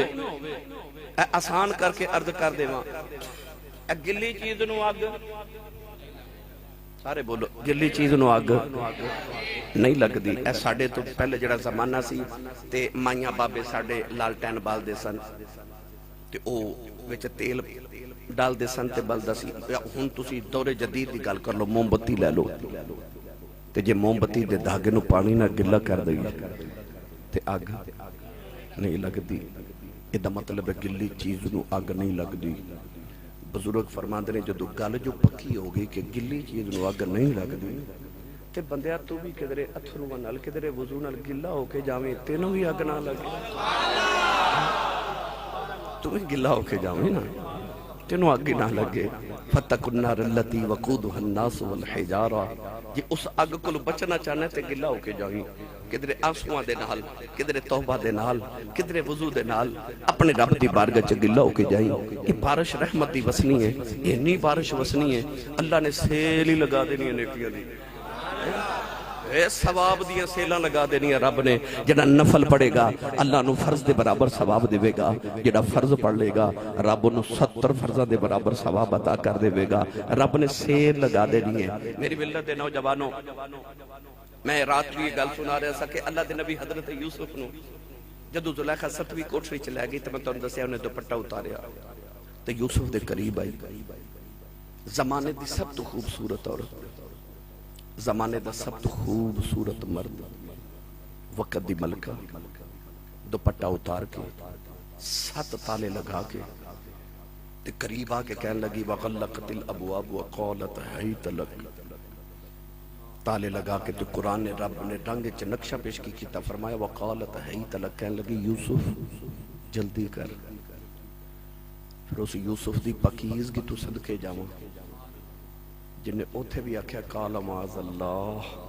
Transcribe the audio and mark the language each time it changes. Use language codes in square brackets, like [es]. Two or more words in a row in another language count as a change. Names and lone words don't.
[pa] آسان کر کے عرض کر دیواں گلی چیز نو اگ سارے بولو گلی چیز نو اگ نہیں لگ دی. اے ساڑے تو پہلے جڑا زمانہ سی تے مائیاں بابے ساڑے لالٹین بال دے سن تے او وچ تیل ڈال دے سن تے بلدا سی. ہن تسی دور جدید دی گل کر لو موم بتی لے لو تے جے موم بتی دے دھاگے نو پانی نہ گلا کر دئی تے اگ نہیں لگ دی. اے دا مطلب ہے گلی چیز نو اگ نہیں لگ دی. بزرگ فرماندے نے جدو گل جو پکی ہو گئی کہ گلی چیز نو اگ نہیں لگ دی تے بندیا تو بھی کدرے اتھرو نال کدرے وضو نال گلا ہو کے جاویں تینوں بھی اگ نہ لگے. تو بھی گلا ہو کے جاویں نا تینوں اگ نہ لگے. [ar] فتقوا النار التی وقودها الناس والحجارہ. [pa] جی اس اگ کو بچنا چاہنے تے گلا ہو کے جاویں کدرے آنسواں دے نال کدرے توبہ دے نال کدرے وضو دے نال اپنے رب دی بارگاہ چ گلا ہو کے جائیں. یہ بارش رحمت دی وسنی ہے یہ نہیں بارش وسنی ہے اللہ نے سیل ہی لگا دینی ہے نیکیاں دی. اے ثواب دیاں سیلاں لگا دینی ہے رب نے. جڑا نفل پڑھے گا اللہ نو فرض دے برابر ثواب دے گا. جڑا فرض پڑھ لے گا رب نو 70 فرضاں دے برابر ثواب عطا کر دے گا. رب نے سیل لگا دینی ہے. میری ملت دے نوجوانوں میں رات بھی یہ گل سنا رہا سا کہ اللہ دے نبی حضرت یوسف نو جدو زلیخا 7ویں کوٹھری چ لے گئی تے میں تانوں دسیا انہیں دوپٹہ اتاریا تے یوسف دے قریب آئی. زمانے دی سب تو خوبصورت عورت زمانے دا سب تو خوبصورت مرد وقت دی ملکہ دوپٹہ اتار کے 7 تالے لگا کے تے قریب آ کے کہنے لگی [ar] وغلقت الابواب وقالت حیت لک. [pa] تالے لگا کے تو قرآن نے رب نے رنگ چ نقشہ پیش کی تا فرمایا [ar] وقالت حیت لک. [pa] کہنے لگی یوسف جلدی کر. پھر اس یوسف دی پاکیزگی تو صدقے جاواں جنہیں اوتھے بھی آکھیا [ar] قال معاذ اللہ.